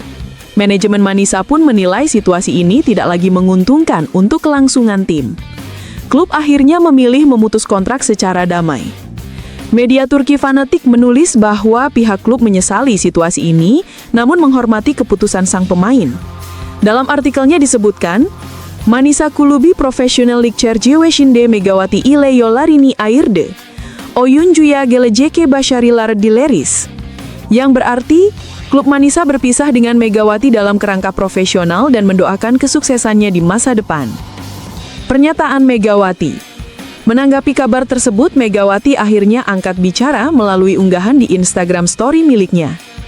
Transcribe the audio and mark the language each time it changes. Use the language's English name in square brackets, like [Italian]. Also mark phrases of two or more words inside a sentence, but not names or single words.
[Indonesian] Manajemen Manisa pun menilai situasi ini tidak lagi menguntungkan untuk kelangsungan tim. Klub akhirnya memilih memutus kontrak secara damai. Media Turki Fanatik menulis bahwa pihak klub menyesali situasi ini, namun menghormati keputusan sang pemain. Dalam artikelnya disebutkan, [Turkish] Manisa Kulubi [English] Professional League [Turkish] Çerçevesinde Megawati ile yollarını ayırdı. Oyuncuya gelecek başarılar dileriz. [Indonesian] Yang berarti, klub Manisa berpisah dengan Megawati dalam kerangka profesional dan mendoakan kesuksesannya di masa depan. Pernyataan Megawati. Menanggapi kabar tersebut, Megawati akhirnya angkat bicara melalui unggahan di Instagram Story miliknya.